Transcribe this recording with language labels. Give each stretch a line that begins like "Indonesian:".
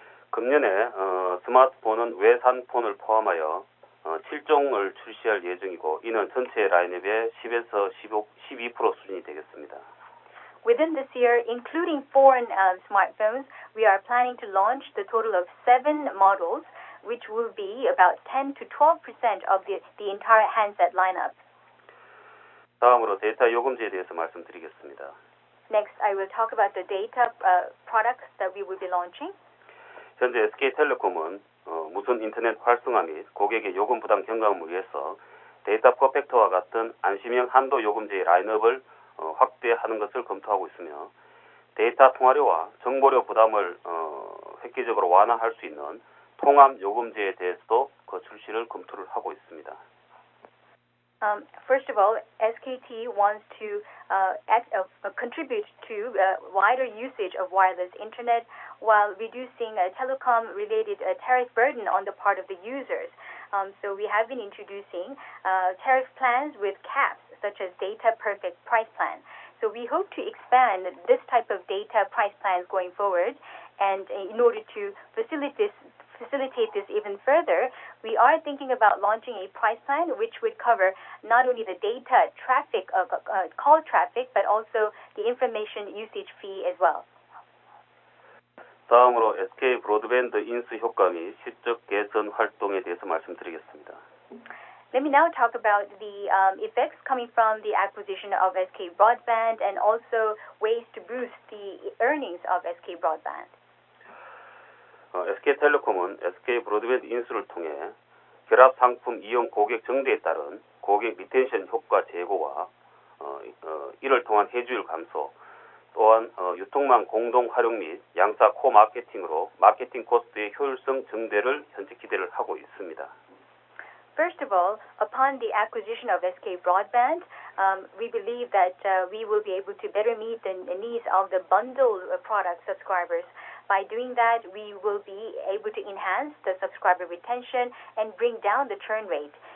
Korean: 금년에 스마트폰은 외산폰을 포함하여 7종을 출시할 예정이고 이는 전체 라인업의 10에서 12% 수준이 되겠습니다.
English: Within this year, including foreign smartphones, we are planning to launch the total of 7 models, which will be about 10 to 12% of the entire handset lineup.
Korean: 다음으로 데이터 요금제에 대해서 말씀드리겠습니다.
English: Next, I will talk about the data products that we will be launching.
Korean: 현재 SK텔레콤은 무선 인터넷 활성화 및 고객의 요금 부담 경감을 위해서 데이터 퍼펙트와 같은 안심형 한도 요금제의 라인업을 확대하는 것을 검토하고 있으며 데이터 통화료와 정보료 부담을 획기적으로 완화할 수 있는 통합 요금제에 대해서도 출시를 검토를 하고 있습니다.
English: First of all, SKT wants to contribute to wider usage of wireless internet while reducing telecom-related tariff burden on the part of the users. So we have been introducing tariff plans with caps, such as Data Perfect Price Plan. So we hope to expand this type of data price plans going forward, and in order to facilitate this even further, we are thinking about launching a price plan which would cover not only the data traffic, call traffic, but also the information usage fee as well.
Korean: 다음으로 SK 브로드밴드 인수 효과 및 실적 개선 활동에 대해서 말씀드리겠습니다.
English: Let me now talk about the effects coming from the acquisition of SK Broadband and also ways to boost the earnings of SK Broadband.
Korean: SK텔레콤은 SK 브로드밴드 인수를 통해 결합 상품 이용 고객 증대에 따른 고객 리텐션 효과 제고와 이를 통한 해주율 감소, 또한 유통망 공동 활용 및 양사 코 마케팅으로 마케팅 코스트의 효율성 증대를 현재 기대를 하고 있습니다.
English: First of all, upon the acquisition of SK Broadband, we believe that we will be able to better meet the needs of the bundle product subscribers. By doing that, we will be able to enhance the subscriber retention and bring down the churn rate.